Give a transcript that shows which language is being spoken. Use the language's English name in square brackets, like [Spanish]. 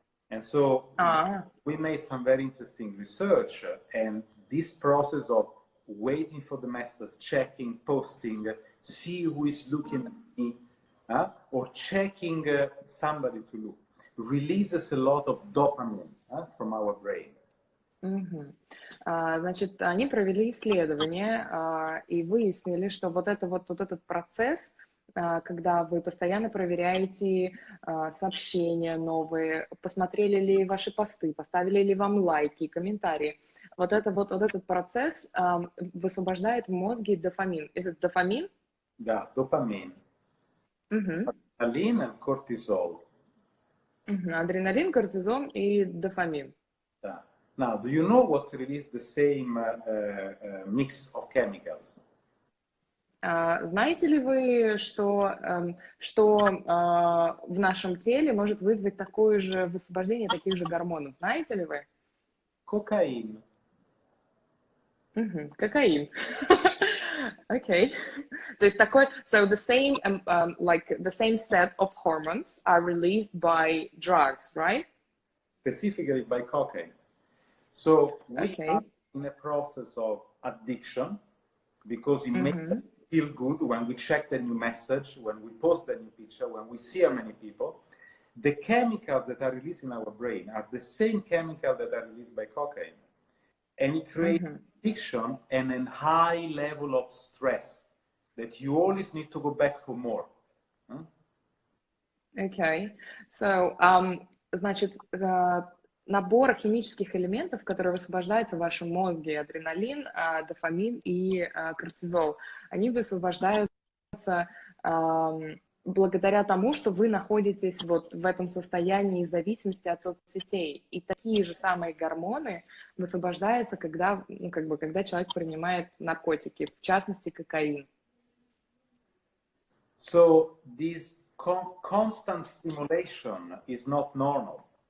[English] And so we made some very interesting research, and this process of waiting for the message, checking, posting, see who is looking at me, or checking somebody to look, releases a lot of dopamine from our brain. [Russian] Значит, они провели исследование и выяснили, что вот этот процесс, когда вы постоянно проверяете сообщения новые, посмотрели ли ваши посты, поставили ли вам лайки, комментарии. Вот этот процесс высвобождает в мозге дофамин. [English] Is it дофамин? [Russian] Да, дофамин. Адреналин и кортизол. Адреналин, кортизол и дофамин. Да. [English] Now, do you know what release the same mix of chemicals? [Russian] Знаете ли вы, что в нашем теле может вызвать такое же высвобождение таких же гормонов? Знаете ли вы? Кокаин. Кокаин. Okay. То есть такой, [English] so the same, like the same set of hormones are released by drugs, right? Specifically by cocaine. So we are in a process of addiction because it makes us feel good when we check the new message, when we post the new picture, when we see how many people. The chemicals that are released in our brain are the same chemicals that are released by cocaine. And it creates addiction and a high level of stress that you always need to go back for more. Okay. [Russian] So, значит, набор химических элементов, которые высвобождаются в вашем мозге, адреналин, дофамин и кортизол, они высвобождаются благодаря тому, что вы находитесь вот в этом состоянии зависимости от соцсетей. И такие же самые гормоны высвобождаются, когда, когда человек принимает наркотики, в частности, кокаин. [English] So this constant stimulation is not normal.